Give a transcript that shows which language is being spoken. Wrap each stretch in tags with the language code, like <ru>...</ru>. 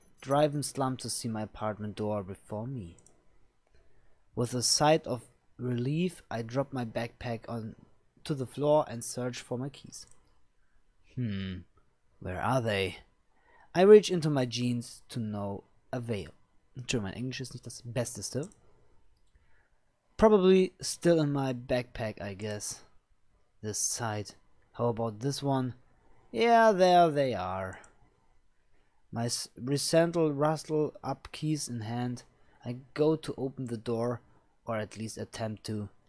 <en>drive in slump to see my apartment door before me. With a sigh of relief, I drop my backpack on to the floor and search for my keys. Where are they? I reach into my jeans to no avail.</en> <de>Entschuldigung, mein Englisch ist nicht das Besteste.</de> <en>Probably still in my backpack, I guess. This side. How about this one? Yeah, there they are. My recently rustle up, keys in hand, I go to open the door, or at least attempt to.</en>